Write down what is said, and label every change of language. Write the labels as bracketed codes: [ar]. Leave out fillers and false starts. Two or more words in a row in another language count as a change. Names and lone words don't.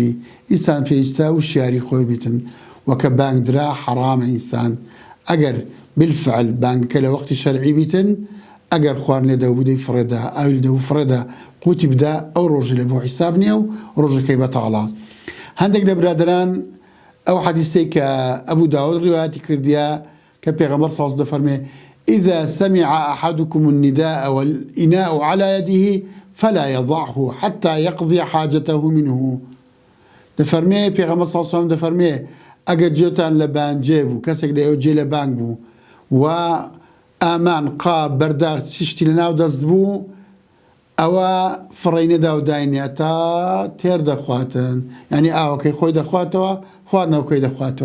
[ckb] ئینسان پێویستە وشیاری خۆی بیتن وەکە بانگ درا حەرامە ئینسان ئەگەر بالفعل بانگکە لە وەختی شەرعی بیتن ئەگەر خواردن لێ دەودەی فڕێدا ئاوی لە دەو فڕێدا قوتی بدا ئەو ڕۆژی لە بۆ حیساب نییە و ڕۆژەکەی بەتاڵە. هەندێک لە برادران ئەو حەدیثەی کە ئەبوو داود ڕیواەتی کردیە کە پێغەمبەر [ar] صلی الله عليه وسلم [ckb] دەفەرمێ [ar] إذا سمع أحدكم النداء والإناء على يده فلا يضعه حتى يقضي حاجته منه. [ckb] دەفەرمێ پێغەمبەر [ar] صلی الله عليه وسلم [ckb] دەفەرمێ ئەگەر جێتان لە بانجێ بوو کەسێک لە ئێوە جێ لە بانگ بوو و ئامان قاب بەرداغ شتی لەناو دەست بوو ئەوە فڕی نەدا و داینێ تا تێر دەخواتن ینی ئاوەکەی خۆی دەخواتەوە خواردنەوەکەی دەخواتەوە.